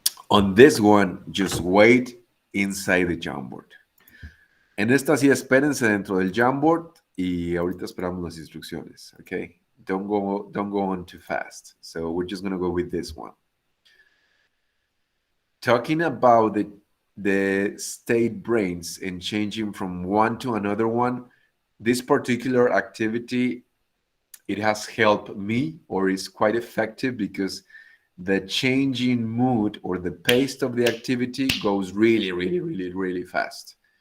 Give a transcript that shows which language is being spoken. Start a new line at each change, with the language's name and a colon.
English: On this one, just wait inside the Jamboard.
Spanish: En esta sí, espérense dentro del Jamboard y ahorita esperamos las instrucciones, okay?
English: Don't go on too fast. So we're just gonna go with this one. Talking about the state brains and changing from one to another one, this particular activity, it has helped me, or is quite effective because the changing mood or the pace of the activity goes really, really, really, really fast.